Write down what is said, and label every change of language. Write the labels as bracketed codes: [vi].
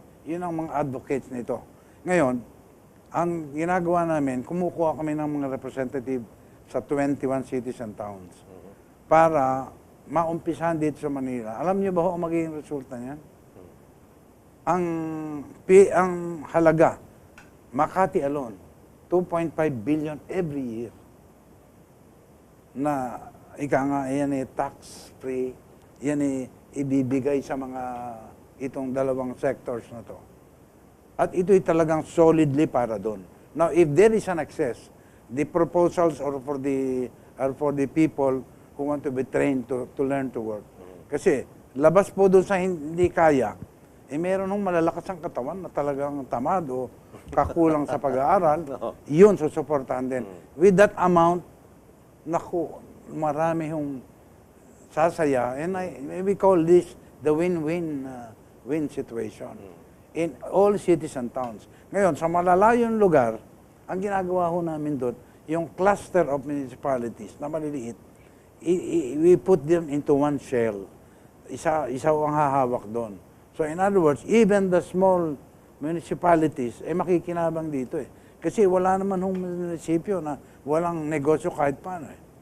[tl] Yun ang mga advocates nito. Ngayon, ang ginagawa namin, kumukuha kami ng mga representative sa 21 [en] cities and towns [tl] para maumpisahan dito sa Manila. Alam niyo ba ho ang magiging resulta niyan? Ang halaga, [en] Makati alone, 2.5 billion every year. [tl] Na, ika nga, yan tax-free, yan ibibigay sa mga itong dalawang sectors na to. At ito'y talagang solidly para doon. [en] Now, if there is an excess, the proposals are for the people who want to be trained to learn to work. [tl] Kasi labas po doon sa hindi kaya, meron ng malalakas ang katawan na talagang tamad o kakulang sa pag-aaral, yun susuportahan din. [en] With that amount, [tl] naku, marami yung sasaya. [en] And we call this the win-win situation in all cities and towns. [tl] Ngayon, sa malalayong lugar, ang ginagawa ho namin doon, yung [en] cluster of municipalities [tl] na maliliit, [en] we put them into one shell. [tl] Isa ang hahawak doon. [en] So in other words, even the small municipalities, [tl] makikinabang dito eh. Kasi wala naman hong munisipyo na walang negosyo kahit paano eh.